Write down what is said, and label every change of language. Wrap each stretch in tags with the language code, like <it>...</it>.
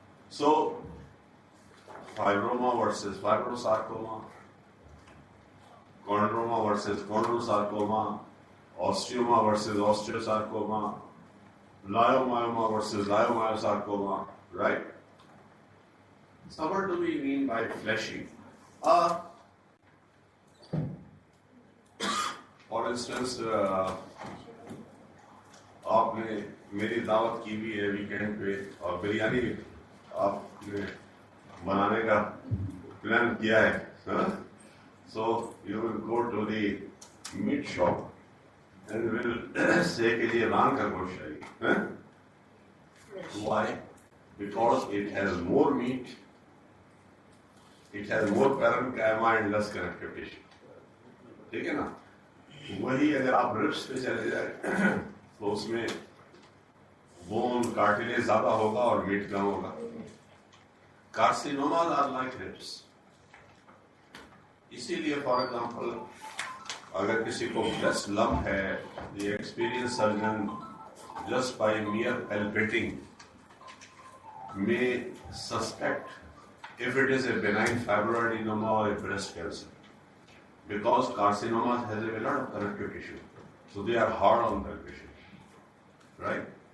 <en>So, fibroma versus fibrosarcoma, chondroma versus chondrosarcoma, osteoma versus osteosarcoma, leiomyoma versus leiomyosarcoma, right? So what do we mean by fleshy? For instance,</en> <hi>आपने मेरी दावत की भी है weekend पे और बिरयानी आपने बनाने का प्लान किया है,</hi> <en>so you will go to the meat shop and will say</en> <hi>कि ये रान का गोश्त है,</hi> <en>why? Because it has more meat, it has more parenchyma and less connective tissue.</en> <hi>ठीक है ना? वही अगर आप रिब्स पे चले जाए तो उसमें बोन कार्टिलेज ज्यादा होगा और मीट कम होगा.</hi> <en>Carcinomas are like ribs.</en> <hi>इसीलिए फॉर एग्जाम्पल अगर किसी को ब्रेस्ट लम्प है,</hi> <en>the experienced surgeon just by mere palpating may suspect if it is a benign fibroadenoma or a breast cancer, because carcinomas has a lot of connective tissue, so they are hard on the patient, right?</en>